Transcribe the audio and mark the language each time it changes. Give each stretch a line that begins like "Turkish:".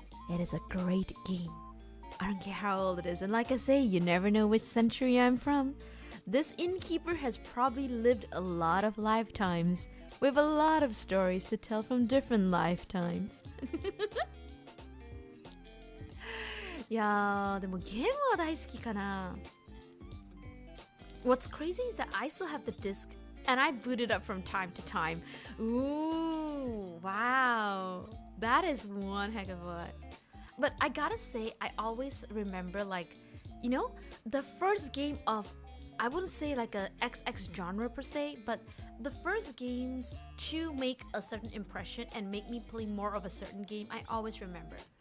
English: It is a great game. I don't care how old it is. And like I say, you never know which century I'm from. This innkeeper has probably lived a lot of lifetimes with a lot of stories to tell from different lifetimes.
Japanese: いやー、でもゲームは大好きかな。
English: What's crazy is that I still have the disc and I boot it up from time to time. Ooh, wow. That is one heck of a... But I gotta say, I always remember, like, you know, the first game of, I wouldn't say like a XX genre per se, but the first games to make a certain impression and make me play more of a certain game, I always remember.